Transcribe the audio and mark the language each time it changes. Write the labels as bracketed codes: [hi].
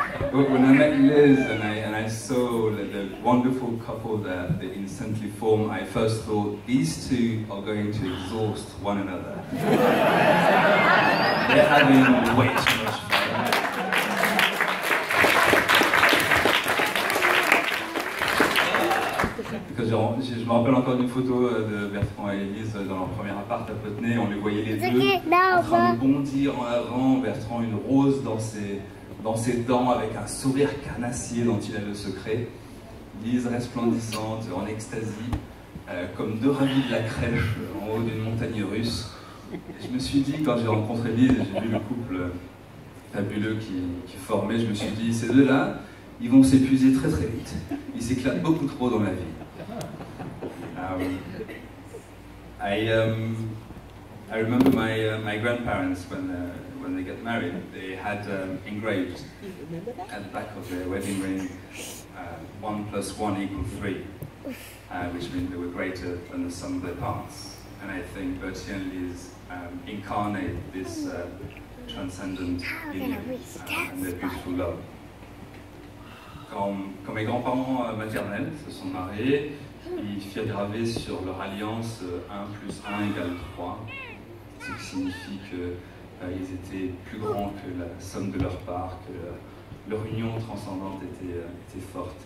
[en] When I met Liz and I saw the wonderful couple that they instantly form, I first thought, these two are going to exhaust one another. They're having way too much fun. Because [fr] je me rappelle encore d'une photo de Bertrand et Elise dans leur premier appart à Putney. On les voyait les deux en train de bondir en avant. Bertrand une rose dans ses dents avec un sourire carnassier dont il a le secret. Lise resplendissante, en extasie, comme deux ravis de la crèche en haut d'une montagne russe. Et je me suis dit, quand j'ai rencontré Liz, j'ai vu le couple fabuleux qui formait, je me suis dit, ces deux-là, ils vont s'épuiser très très vite. Ils s'éclatent beaucoup trop dans la vie. [en] I remember my grandparents when they got married, they had engraved at the back of their wedding ring 1 + 1 = 3, which means they were greater than the sum of their parts. And I think Bertie and Liz incarnate this transcendent union and their beautiful love. [fr] Quand mes grands-parents maternels se sont mariés, ils firent graver sur leur alliance 1 + 1 = 3, ce qui signifie qu'ils étaient plus grands que la somme de leurs parts, que leur union transcendante était forte.